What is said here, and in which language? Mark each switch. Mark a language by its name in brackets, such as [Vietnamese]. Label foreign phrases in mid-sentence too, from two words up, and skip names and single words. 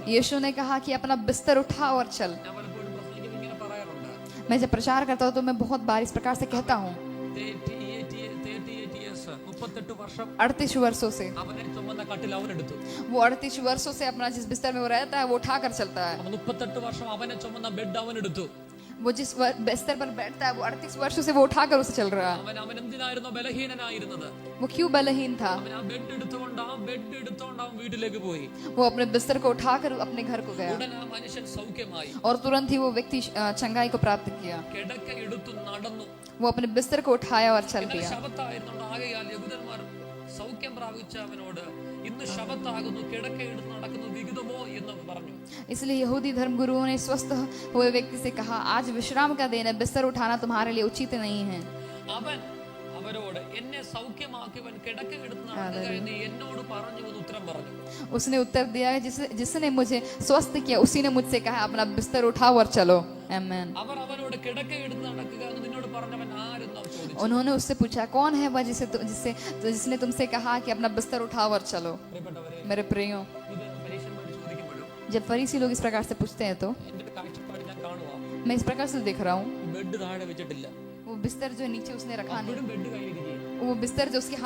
[Hindi] यीशु ने कहा कि अपना बिस्तर उठा और चल। [Malayalam] ഞാൻ പലപ്പോഴും പ്രസംഗിക്കുമ്പോൾ ഇങ്ങനെ പറയാറുണ്ട്, [Hindi] मैं जब प्रचार करता हूँ तो मैं बहुत बार इस प्रकार से कहता हूँ। [Malayalam] 38 years, 38 വർഷം [Hindi] 38 वर्षों से [Malayalam] അവനെ ചുമന്ന കട്ടിൽ അവനെടുത്തു. [Hindi] वो 38 वर्षों से अपना जिस बिस्तर में वो रहता है वो उठा कर चलता है। [Malayalam] അവൻ 38 വർഷം അവനെ ചുമന്ന ബെഡ് അവനെടുത്തു. [Hindi] वो जिस बिस्तर पर बैठता है वो 38 वर्षों से वो उठाकर उसे चल रहा है। [Malayalam] അവൻ എന്തിനായിരുന്നു ബലഹീനനായിരുന്നത്? [Hindi] वो क्यों बलहीन था? [Malayalam] അവൻ ആ ബെഡ് എടുത്തുകൊണ്ട് അവൻ വീട്ടിലേക്ക് പോയി. [Hindi] वो अपने बिस्तर को उठाकर अपने घर को गया [Malayalam] ഉടൻ ആ മനുഷ്യൻ സൗഖ്യമായി. [Hindi] और तुरंत ही वो व्यक्ति चंगाई को प्राप्त किया। [Malayalam] കിടക്ക എടുത്തു നടന്നു. [Hindi] वो अपने बिस्तर को उठाया और चल [Malayalam] എന്നാൽ [Hindi] दिया। [Malayalam] ശബത്തായിരുന്നുകൊണ്ട് ആകയാൽ യഹൂദന്മാർ സൗഖ്യം പ്രാപിച്ച അവനോട്, ഇന്ന് ശബത്താകുന്നു, കിടക്ക എടുത്ത് നടക്കുന്നത് വിഹിതമോ എന്ന് പറഞ്ഞു. [Hindi] इसलिए यहूदी धर्मगुरुओं ने स्वस्थ हुए व्यक्ति से कहा, आज विश्राम का दिन है, बिस्तर उठाना तुम्हारे लिए उचित नहीं है। [Malayalam] അവൻ അവരോട് എന്നെ സൗഖ്യമാക്കിയവൻ കിടക്ക എടുത്ത് നടക്കുക എന്ന് എന്നോട് പറഞ്ഞു എന്ന് ഉത്തരം പറഞ്ഞു. [Hindi] उसने उत्तर दिया, जिसने मुझे स्वस्थ किया उसी ने मुझसे कहा अपना बिस्तर उठाओ और चलो. आमीन. [Malayalam] അവർ അവനോട് കിടക്ക എടുത്ത് നടക്കുക എന്ന് നിന്നോട് പറഞ്ഞവൻ ആരെന്ന് അവർ ചോദിച്ചു. [Hindi] उन्होंने उससे पूछा, कौन है वह जिसने तुमसे कहा कि अपना बिस्तर उठाओ और चलो. [Malayalam] പ്രിയപ്പെട്ടവരെ, [Hindi] मेरे प्रियो, [Malayalam] ഇത് പരീക്ഷന്മാർ ചോദിക്കുമ്പോഴും [Hindi] जब फरीसी लोग इस प्रकार से पूछते हैं तो [Malayalam] എന്റെ കാഴ്ചപ്പാട് ഞാൻ കാണുക, [Hindi] मैं इस प्रकार से देख रहा हूँ, [Malayalam] ബെഡ് താഴെ വെച്ചിട്ടില്ല, [Hindi] वो बिस्तर जो नीचे उसने रखा नहीं, [Malayalam] അപ്പോഴും ബെഡ് കയ്യിലിരിക്കുകയാണ്. [Hindi] वो बिस्तर जो उसके